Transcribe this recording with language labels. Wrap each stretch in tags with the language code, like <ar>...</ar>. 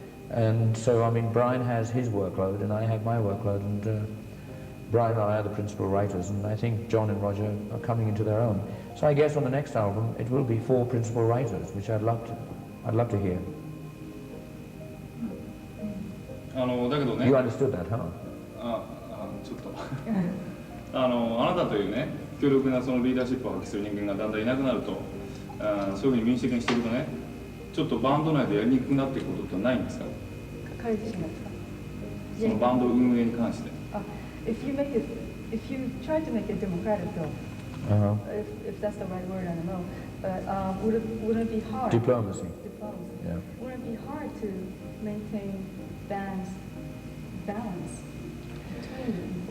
<en>And so, I mean, Brian has his workload, and I have my workload, and Brian and I are the principal writers, and I think John and Roger are coming into their own. So I guess on the next album, it will be 4 principal writers, which I'd love to hear.</en> <ja>だけどね、</ja> <en>You understood that, huh?</en> <ja>ちょっとあなたというね、強力なそのリーダーシップを発揮する人間がだんだんいなくなると、そういうふうに民主的にしていくとね、ちょっとバンド内でやりにくくなっていくことってないんですか？彼自身がですか？そのバンド運営に関して。</ja> <en>If you try to make it democratic though, if that's the right word, I don't know, but wouldn't it be hard? Diplomacy. Diplomacy. Yeah. Wouldn't it be hard to maintain band's balance between them?</en>